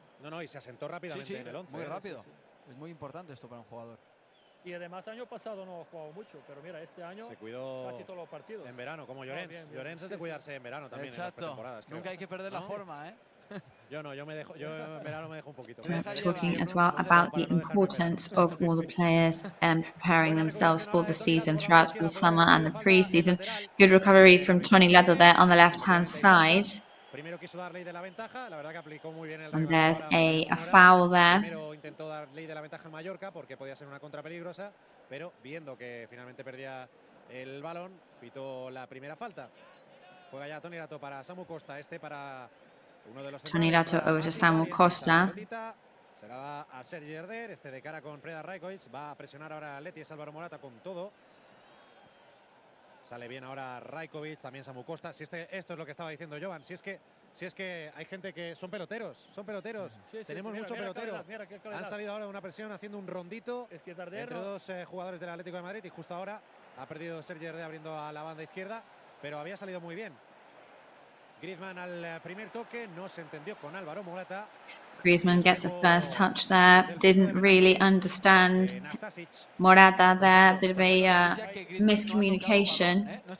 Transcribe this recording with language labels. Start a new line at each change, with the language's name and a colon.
Spanish: No, y se asentó rápidamente en el 11. Muy rápido. Es muy importante esto para un jugador. Y además año pasado no ha jugado mucho, pero mira, este año se cuidó casi todos los partidos. En verano, como Llorens. Bien. Llorens es de cuidarse en verano también. Exacto. En las pretemporadas, creo. Nunca hay que perder la forma, Yo en verano me dejo un poquito.
English: Talking as well about the importance of all the players preparing themselves for the season throughout the summer and the pre-season. Good recovery from Tony Lado there on the left-hand side.
Spanish: Primero quiso dar ley de la ventaja, la verdad que aplicó muy bien el
English: And there's a foul there.
Spanish: Primero intentó dar ley de la ventaja en Mallorca porque podía ser una contra peligrosa, pero viendo que finalmente perdía el balón, pitó la primera falta. Juega ya Toni Lato para Samu Costa, para uno de los
English: Toni Lato over to Samu Costa.
Spanish: Se la da a Sergi Herder, de cara con Predrag Rajkovic, va a presionar ahora a Leti, es Álvaro Morata con todo. Sale bien ahora Rajkovic, también Samu Costa. Esto es lo que estaba diciendo Jovan. Si es que hay gente que son peloteros. Tenemos mucho pelotero. Han salido ahora de una presión haciendo un rondito entre dos jugadores del Atlético de Madrid y justo ahora ha perdido Sergi Herder abriendo a la banda izquierda, pero había salido muy bien. Griezmann al primer toque, no se entendió con Álvaro Morata.
English: Griezmann gets the first touch there. Didn't really understand Morata there. Bit of a miscommunication.